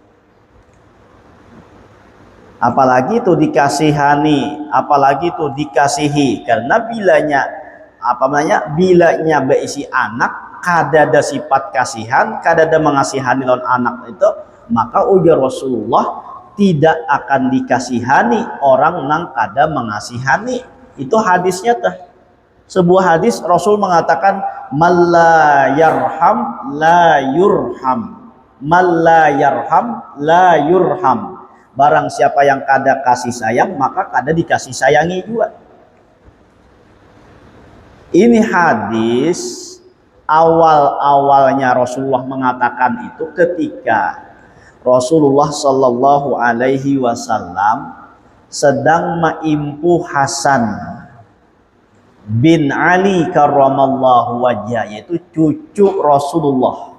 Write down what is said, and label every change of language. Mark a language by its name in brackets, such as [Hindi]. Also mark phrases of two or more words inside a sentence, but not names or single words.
[Indonesian] Apalagi itu dikasihani, apalagi itu dikasihi, karena bilanya berisi anak kada ada sifat kasihan, kada ada mengasihani lawan anak itu, maka ujar Rasulullah, tidak akan dikasihani orang nang kada mengasihani. Itu hadisnya teh. Sebuah hadis Rasul mengatakan, [Arabic] "Malla yarham la yurham. Malla yarham la yurham." [Indonesian] Barang siapa yang kada kasih sayang, maka kada dikasih sayangi juga. Ini hadis awal-awalnya Rasulullah mengatakan itu ketika Rasulullah [Arabic] Shallallahu Alaihi Wasallam [Indonesian] sedang maimpu Hasan bin Ali [Arabic] karramallahu wajah, [Indonesian] yaitu cucu Rasulullah.